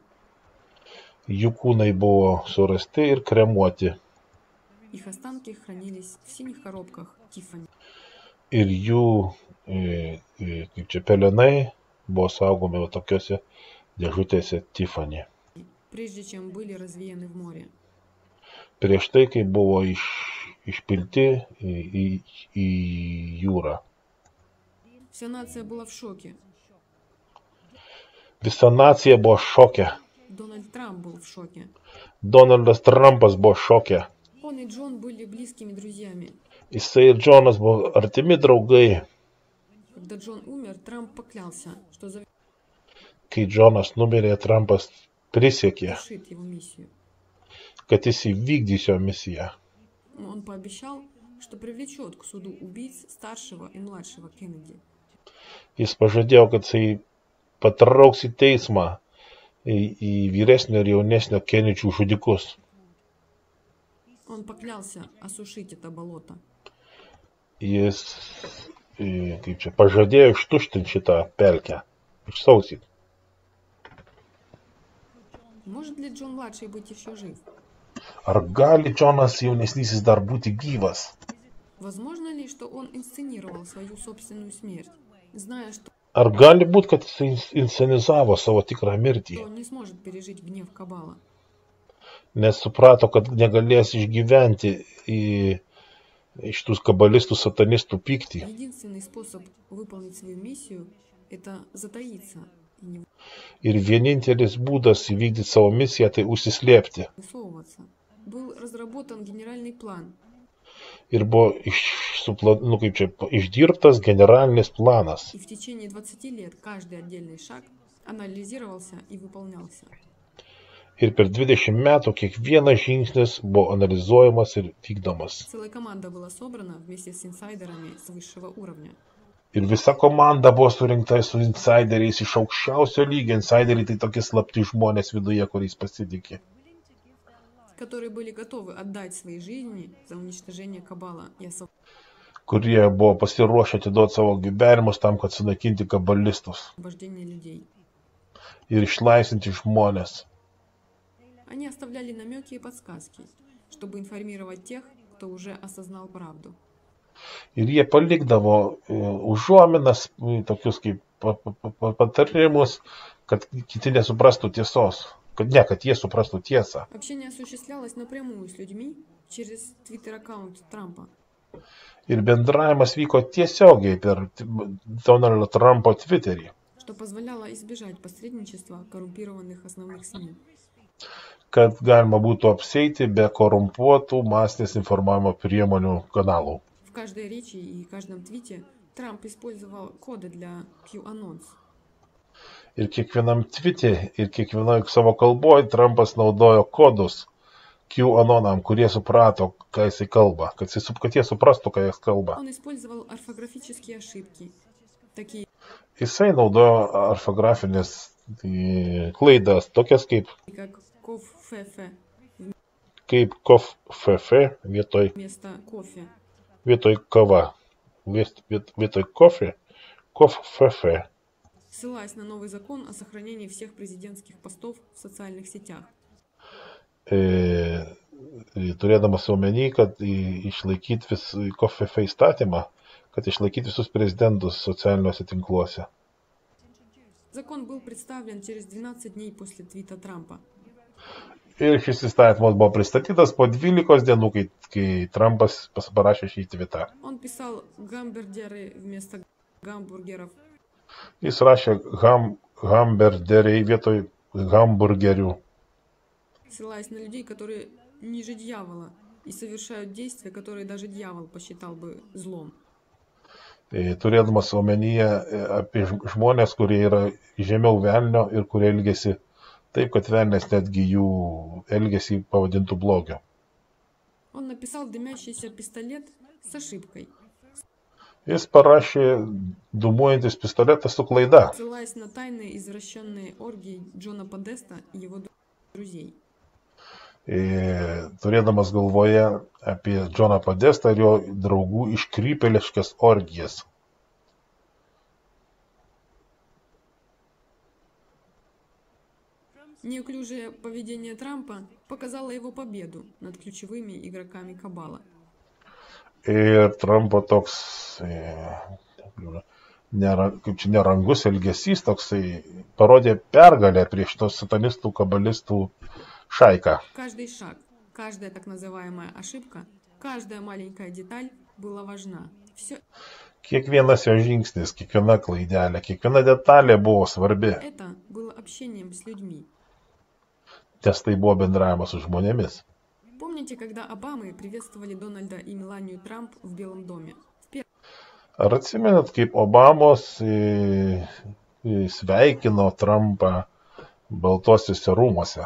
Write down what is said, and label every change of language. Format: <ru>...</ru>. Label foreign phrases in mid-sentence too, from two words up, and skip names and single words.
<lt>Jų kūnai buvo surasti ir kremuoti.</lt> <ru>Их останки хранились в синих коробках Тиффани.</ru> <lt>Ir jų, kaip čia, pelenai buvo saugomi va tokiuose dėžutėse Tiffany.</lt> <ru>Прежде чем были развеяны в море.</ru> <lt>Prieš tai, kai buvo išpilti į jūrą.</lt> <ru>Вся нация была в шоке.</ru> <lt>Visa nacija buvo šoke.</lt> <ru>Дональд Трамп был в шоке.</ru> <lt>Donaldas Trumpas buvo šoke.</lt> <ru>Он и Джон были близкими друзьями.</ru> <lt>Jisai ir Džonas buvo artimi draugai.</lt> <ru>Когда Джон умер, Трамп поклялся, что</ru> <lt>Kai Džonas numirė, Trumpas prisiekė,</lt> <ru>завершит его миссию.</ru> <lt>kad jis įvykdys jo misiją.</lt> <ru>Он пообещал, что привлечет к суду убийц старшего и младшего Кеннеди.</ru> <lt>Jis pažadėjo, kad jisai patrauks į teismą į vyresnio ir jaunesnio Kenedžių žudikus.</lt> <ru>Он поклялся осушить это болото.</ru> <lt>Jis, kaip čia, pažadėjo ištuštinti šitą pelkę, išsausyti.</lt> <ru>Может ли Джон младший быть еще жив?</ru> <lt>Ar gali Džonas jaunesnysis dar būti gyvas?</lt> <ru>Возможно ли, что он инсценировал свою собственную смерть, зная, что</ru> <lt>Ar gali būti, kad jis inscenizavo savo tikrą mirtį,</lt> <ru>он не сможет пережить гнев Кабала?</ru> <lt>nes suprato, kad negalės išgyventi iš tų kabalistų satanistų pyktį.</lt> <ru>Единственный способ выполнить свою миссию – это затаиться и не</ru> <lt>Ir vienintelis būdas įvykdyti savo misiją, tai užsislėpti.</lt> <ru>высовываться. Был разработан генеральный план,</ru> <lt>Ir buvo išdirbtas generalinis planas.</lt> <ru>и в течение 20 лет каждый отдельный шаг анализировался и выполнялся.</ru> <lt>Ir per 20 metų kiekvienas žingsnis buvo analizuojamas ir vykdomas.</lt> <ru>Целая команда была собрана вместе с инсайдерами с высшего уровня.</ru> <lt>Ir visa komanda buvo surinkta su insideriais iš aukščiausio lygio. Insideriai tai tokie slapti žmonės viduje, kuriais pasitikė.</lt> <ru>Которые были готовы отдать свои жизни за уничтожение Кабала и</ru> <lt>Kurie buvo pasiruošę atiduoti savo gyvenimus tam, kad sunaikinti kabalistus</lt> <ru>освобождение людей.</ru> <lt>ir išlaisvinti žmonės.</lt> <ru>Они оставляли намеки и подсказки, чтобы информировать тех, кто уже осознал правду.</ru> <lt>Ir jie palikdavo užuominas, tokius kaip patarimus, kad kiti nesuprastų tiesos, kad jie suprastų tiesą.</lt> <ru>Общение осуществлялось напрямую с людьми через твиттер-аккаунт Трампа.</ru> <lt>Ir bendravimas vyko tiesiogiai per Donaldo Trumpo Twitterį,</lt> <ru>Что позволяло избежать посредничества коррумпированных основных СМИ.</ru> <lt>kad galima būtų apseiti be korumpuotų masinės informavimo priemonių kanalų.</lt> <ru>В каждой речи и каждом твите Трамп использовал коды для Q-анонс.</ru> <lt>Ir kiekvienam tvite, ir kiekvienoje savo kalboje Trumpas naudojo kodus QAnonam, kurie suprato, ką jisai kalba, kad jie suprastų, ką jis kalba.</lt> <ru>Он использовал орфографические ошибки, такие</ru> <lt>Jisai naudojo orfografinės klaidas, tokias</lt> <ru>как кофе</ru> <lt>kaip koff vietoj</lt> <ru>вместо кофе,</ru> <lt>kava, vietoj koff,</lt> <ru>ссылаясь на новый закон о сохранении всех президентских постов в социальных сетях.</ru> <lt>Turėdamas omeny, kad išlaikyti koff įstatymą, kad išlaikyti visus prezidentus socialiniuose tinkluose.</lt> <ru>Закон был представлен через 12 дней после твита Трампа.</ru> <lt>Ir šis įstatymas buvo pristatytas po 12 dienų, kai Trumpas parašė šį tvitą.</lt> <ru>Он писал гамбургеры вместо гамбургеров.</ru> <lt>Jis rašė hamburgeriai vietoj hamburgerių,</lt> <ru>ссылаясь на людей, которые ниже дьявола и совершают действия, которые даже дьявол посчитал бы злом.</ru> <lt>turėdamas omenyje apie žmonės, kurie yra žemiau velnio ir kurie elgesi taip, kad velnės netgi jų elgesį pavadintų blogiu.</lt> <ru>Он написал дымящийся пистолет с ошибкой,</ru> <lt>Jis parašė dūmuojantis pistoletas su klaida,</lt> <ru>ссылаясь на тайные извращенные оргии Джона Подеста и его друзей.</ru> <lt>turėdamas galvoje apie Džoną Podestą ir jo draugų iškrypėliškas orgijas.</lt> <ru>Неуклюжее поведение Трампа показало его победу над ключевыми игроками Кабала.</ru> <lt>Ir Trumpo toks, kaip čia nerangus elgesys, toksai parodė pergalę prieš tos satanistų, kabalistų šaiką.</lt> <ru>Каждый шаг, каждая так называемая ошибка, каждая маленькая деталь была важна. Все</ru> <lt>Kiekvienas jo žingsnis, kiekviena klaidelė, kiekviena detalė buvo svarbi,</lt> <ru>это было общением с людьми.</ru> <lt>nes tai buvo bendravimas su žmonėmis.</lt> <ru>Помните, когда Обамы приветствовали Дональда и Меланию Трамп в Белом доме?</ru> <lt>Ar atsimenat, kaip Obamos sveikino Trumpą Baltuosiuose rūmuose?</lt>